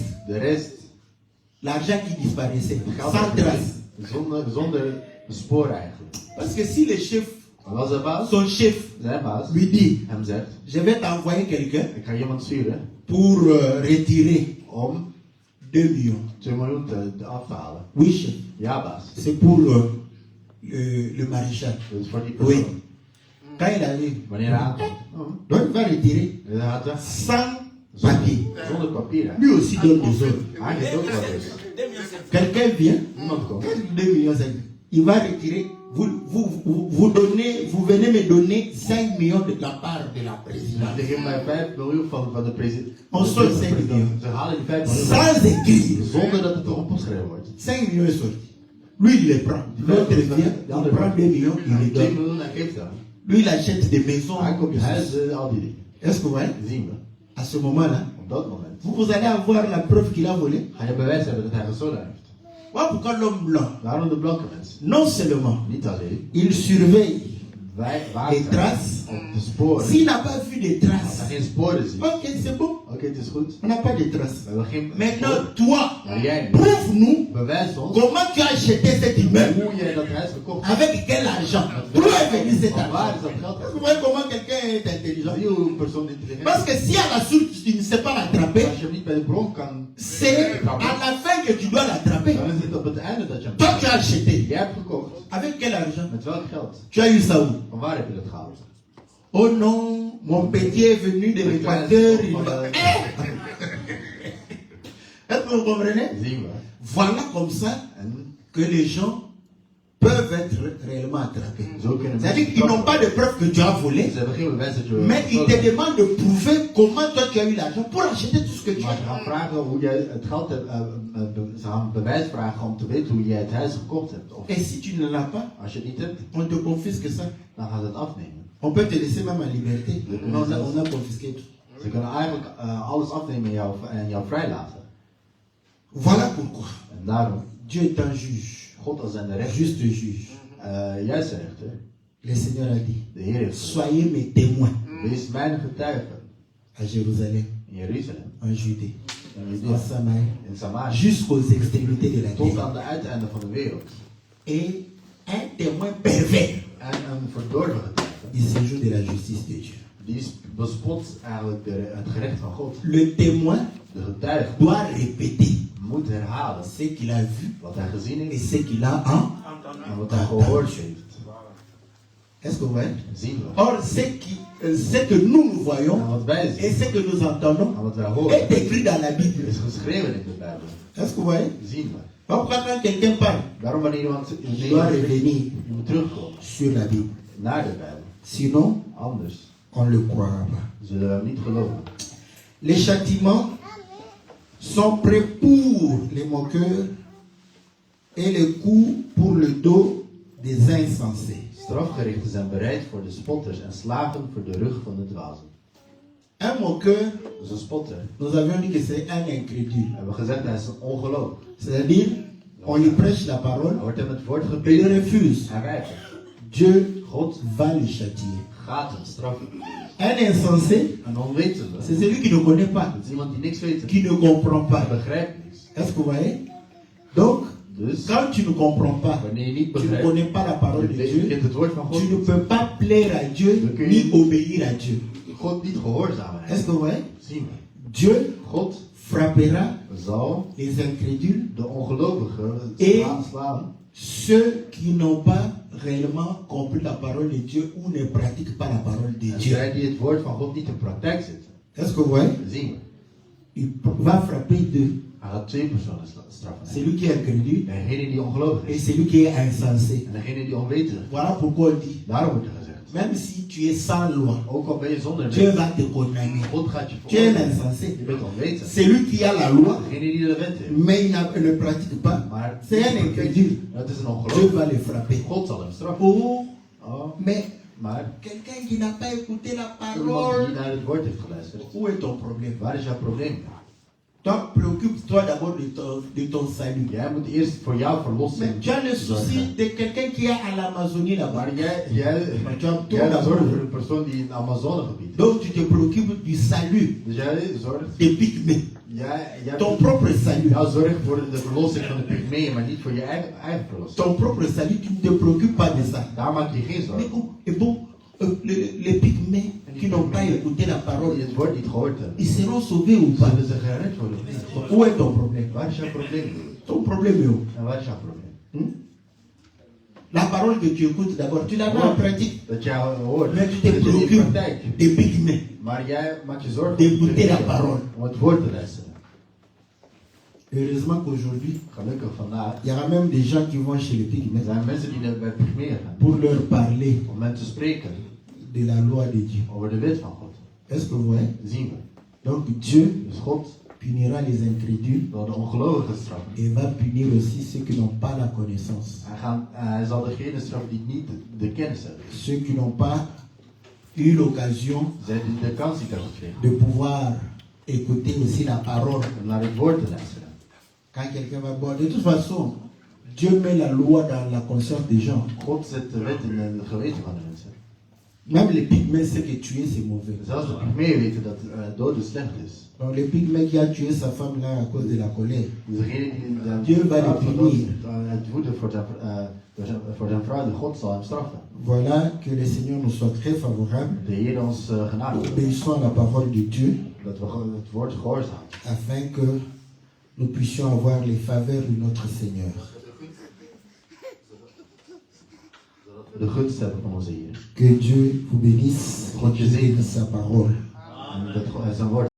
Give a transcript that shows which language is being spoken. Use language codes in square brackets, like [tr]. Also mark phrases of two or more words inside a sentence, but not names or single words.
[nl] De rest, [fr] l'argent qui disparaissait, [nl] geld [fr] sans trace. [nl] zonder spoor eigenlijk. [fr] Parce que si le chef, [nl] Dat was de baas. [fr] son chef, [nl] Zijn baas [fr] lui dit, [nl] hem zegt, [fr] je vais t'envoyer quelqu'un [nl] ik ga iemand sturen [fr] pour retirer [nl] om [fr] 2 millions. [nl] 2 miljoen af te halen. [fr] Oui, chef. [nl] Ja, baas. [fr] C'est pour le maréchal. [nl] Dat is voor die [fr] Oui. [nl] persoon. [fr] Quand il arrive, [nl] Wanneer hij aankomt. [fr] donc il va retirer [nl] Dan gaat hij [fr] sans papier. [nl] zonder papier. [fr] Lui aussi donne des ordres. [nl] Hij geeft ook wat dus. [fr] Quelqu'un vient, [nl] Iemand komt. [fr] 2 millions, il va retirer, vous venez me donner 5 millions de la part de la présidente. [nl] Ze geven mij 5 miljoen van de president. [fr] On sort 5 millions. [nl] Ze halen die 5 miljoen [fr] Sans écrire. [nl] zonder dat het erop opgeschreven wordt. [fr] 5 millions est sorti. Lui, il les prend. L'autre vient, il prend 2 millions, il les 2 donne. [nl] miljoen, hij geeft dat. [fr] Lui, il achète des maisons. [nl] Hij koopt huizen, al die dingen. [fr] Est-ce que vous voyez? [nl] Zien we. [fr] À ce moment-là, [nl] Op dat moment [fr] vous allez avoir la preuve qu'il a volé. [nl] ga je bewijs hebben dat hij gestolen heeft. [fr] Voilà pourquoi l'homme blanc, [nl] Waarom de blanke mensen? [fr] non seulement, [nl] Niet alleen. [fr] il surveille [nl] Wij [fr] les [nl] waken [fr] traces. [nl] op de sporen. [fr] S'il n'a pas vu de [nl] Als hij [fr] traces, [nl] geen sporen ziet. [fr] ok, c'est bon. [nl] Oké, het is goed. [fr] On n'a pas de traces. [nl] We hebben geen [fr] Maintenant, [nl] sporen. [fr] toi, [nl] Maar jij, [fr] prouve-nous [nl] bewijs ons [fr] comment tu as acheté cet immeuble. [nl] hoe jij dat huis gekocht hebt. [fr] Avec quel argent? D'où est venu cet [nl] Van waar [fr] argent? [nl] is dat geld? [fr] Vous voyez comment quelqu'un est intelligent? [nl] Zie je hoe een persoon intelligent [fr] Parce [nl] is? [fr] que si à la source tu ne sais pas l'attraper, [nl] Als je hem niet bij de bron kan, [fr] c'est à la fin que tu dois l'attraper. [nl] dan is het op het einde dat je hem [fr] Toi, tu as acheté. [nl] Jij hebt gekocht. [fr] Avec quel argent? [nl] Met welk geld? [fr] Tu as eu ça où? [nl] Van waar heb je dat gehaald? [fr] Oh non, mon petit est venu de l'Équateur. Il va... Est-ce que vous comprenez? [nl] Zien we. [fr] Voilà comme ça [nl] En [fr] que les gens peuvent être réellement attrapés. [nl] zo kunnen [fr] C'est-à-dire qu'ils n'ont pas de preuve que tu as volé, [nl] Ze hebben geen bewijs dat je... [fr] mais ils te demandent de prouver comment toi tu as eu l'argent pour acheter tout ce que tu [nl] Maar ze gaan [fr] as. [nl] vragen hoe jij het geld hebt... ze gaan bewijs vragen om te weten hoe jij het huis gekocht hebt. Of [fr] Et si tu ne l'as pas, [nl] als je het niet hebt, [fr] on te confisque ça. [nl] dan gaan ze het afnemen. [fr] On peut te laisser même en liberté. Non, on a confisqué tout. [nl] Ze kunnen eigenlijk alles afnemen en jou vrijlaten. [fr] Voilà pourquoi [nl] En daarom, [fr] Dieu est un juge, [nl] God als zijn de rechter, [fr] juste juge. [nl] juiste rechter, [fr] Le Seigneur a dit, [nl] de Heer heeft gezegd, [fr] soyez mes témoins [nl] wees mijn getuige [fr] à Jérusalem, [nl] in Jeruzalem, [fr] en Judée, [nl] in [fr] en [nl] Judea, [fr] Samarie, [nl] in Samaria, [fr] jusqu'aux extrémités de la [nl] tot [fr] terre. [nl] aan de uiteinden van de wereld. [fr] Et un témoin pervers [nl] En een verdorven getuige, [fr] il se joue de la justice de Dieu. [nl] die bespot eigenlijk het gerecht van God. [fr] Le témoin [nl] De getuige [fr] doit répéter [nl] moet herhalen [fr] ce qu'il a vu [nl] wat hij gezien [fr] et [nl] heeft [fr] ce qu'il a [nl] en wat hij gehoord heeft. [fr] Est-ce que vous voyez? [nl] Zien we. [fr] Or, ce que nous voyons [nl] En wat wij [fr] et [nl] zien [fr] ce que nous entendons [nl] en wat wij [fr] est [nl] horen [fr] écrit dans la Bible. [nl] is geschreven in de Bijbel. [fr] Est-ce que vous voyez? [nl] Zien we. [fr] Donc, quand quelqu'un parle, [nl] Daarom wanneer iemand [fr] il doit revenir [nl] je moet terugkomen [fr] sur la Bible. [nl] naar de Bijbel. [fr] Sinon, [nl] Anders [fr] on ne le croira pas. [nl] zullen we hem niet geloven. [fr] Les châtiments sont prêts pour les moqueurs et les coups pour le dos des insensés. [nl] Strafgerichten zijn bereid voor de spotters en slagen voor de rug van de dwazen. [fr] Un moqueur, [nl] Dus een spotter, [fr] nous avions dit que c'est un incrédule. [nl] we hebben gezegd hij is een ongeloof. [fr] C'est-à-dire, on lui prêche la parole, [nl] Er wordt hem het woord [fr] il [nl] gepreekt. [fr] refuse. [nl] Hij weigert. [fr] Dieu [nl] God [fr] va le châtier. [nl] gaat hem straffen. [fr] Un insensé, [nl] Een onwetende, [fr] c'est celui qui ne connaît pas, [nl] dat is iemand die niks weet. [fr] qui ne comprend [nl] Hij [fr] pas. [nl] begrijpt niks. [fr] Est-ce que vous voyez? Donc, [nl] Dus, [fr] quand tu ne comprends pas, [nl] wanneer je niet [fr] tu ne [nl] begrijpt, [fr] connais pas la parole de [nl] je [fr] Dieu, [nl] kent het woord van God [fr] tu ne [nl] niet. [fr] peux pas plaire à Dieu ni obéir à Dieu. [nl] God niet gehoorzamen. [fr] Est-ce que vous voyez? [nl] Zien we. [fr] Dieu [nl] God [fr] frappera [nl] zal [fr] les incrédules, [nl] de ongelovigen [fr] Et- [nl] slaan. [fr] ceux qui n'ont pas réellement compris la parole de Dieu ou ne pratiquent pas la parole de [nl] En [fr] Dieu. [nl] zij die het woord van God niet in praktijk zetten. [fr] Est-ce que vous voyez? [nl] Zien we. [fr] Il va frapper deux. [nl] Hij gaat twee personen straffen. [fr] Celui qui est incrédule [nl] Degene die ongelovig [fr] et [nl] is. [fr] celui qui est insensé. [nl] En degene die onwetend is. [fr] Voilà pourquoi on dit, [nl] Daarom wordt er gezegd. [fr] même si tu es sans loi, [nl] Ook al ben je zonder [fr] Dieu [nl] wet. [fr] va te condamner. [nl] God gaat je [fr] Tu es un [nl] veroordelen. [fr] insensé. [nl] Je bent onwetend. [fr] Celui qui a la loi, [nl] Degene die de wet heeft. [fr] mais il ne pratique pas, [nl] Maar [fr] c'est un incrédule. [nl] dat is een [fr] Dieu [nl] ongeloof. [fr] va le frapper. [nl] God zal hem straffen. Oh, Oh, [fr] mais [nl] maar [fr] quelqu'un qui n'a pas écouté la [nl] iemand die [fr] parole, [nl] naar het woord heeft geluisterd. [fr] où est ton problème? [nl] Waar is jouw probleem? [fr] Donc, préoccupe-toi d'abord de ton salut. [nl] Jij moet eerst voor jouw verlossing [fr] Mais tu as le souci [nl] zorgen. [fr] de quelqu'un qui est à l'Amazonie là-bas. [nl] Maar jij [fr] Toi [nl] zorgt [fr] d'abord. [nl] voor een persoon die in het Amazonegebied is. [fr] Donc, tu te préoccupes du salut [nl] Dus jij zorgt, [fr] des pygmées. [nl] jij [fr] Ton propre salut. [nl] jou zorgt voor de verlossing van de pygmeeën, maar niet voor je eigen verlossing. [fr] Ton propre salut, tu ne te préoccupes pas de ça. [nl] Daar maak je geen [fr] Mais [nl] zorgen. [fr] bon, et bon, les pygmées qui n'ont pas écouté la [nl] Die [fr] parole, [nl] het woord niet gehoord hebben. [fr] ils seront sauvés ou pas? [nl] Zullen ze gered worden of niet? [fr] Où est ton problème? [nl] Waar is jouw probleem? [fr] Ton problème est où? [nl] En waar is jouw probleem? [fr] La parole que tu écoutes d'abord, tu la mets en pratique. [nl] Dat jij hoort, [fr] Mais tu te [nl] dat je in [fr] préoccupes [nl] praktijk. [fr] des pygmées. [nl] Maar jij maakt je zorgen [fr] D'écouter la parole. [nl] om het woord te luisteren. [fr] Heureusement qu'aujourd'hui, [nl] Gelukkig vandaag [fr] il y aura même des gens qui vont chez les [nl] er [fr] pygmées [nl] zijn mensen die naar bij pygmeeën gaan. [fr] pour leur parler [nl] Om hen te spreken [fr] de la loi de Dieu. [nl] over de wet van God. [fr] Est-ce que vous voyez? [nl] Zien we. [fr] Donc Dieu [nl] Dus God [fr] punira les incrédules [nl] zal de ongelovigen straffen. [fr] et va punir aussi ceux qui n'ont pas la connaissance. [nl] Hij zal degene straffen die niet de kennis hebben. [fr] Ceux qui n'ont pas eu l'occasion [nl] Zij die de kans niet hebben gekregen [fr] de pouvoir écouter aussi la parole. [nl] om naar het woord te luisteren. [fr] Quand quelqu'un va boire, de toute façon, Dieu met la loi dans la conscience des gens. [nl] God zet de wet in het geweten van de mensen. [fr] Même les pygmées savent que tuer c'est mauvais. [nl] Zelfs de pygmeeën weten dat doden slecht is. [fr] Donc les pygmées qui a tué sa femme là à cause de la colère, [nl] Dus degene die [fr] Dieu va le punir. [nl] het woede voor zijn vrouw, de God zal hem straffen. [fr] Voilà, que le Seigneur nous soit très favorable. [nl] De Heer ons genade geeft. [fr] Obéissons à la parole de Dieu [nl] Dat we het woord gehoorzamen. [fr] afin que nous puissions avoir les faveurs de notre Seigneur. [nl] De gunst hebben van onze Heer. [fr] Que Dieu vous bénisse et qu'il bénisse sa parole. [nl] En dat zijn woord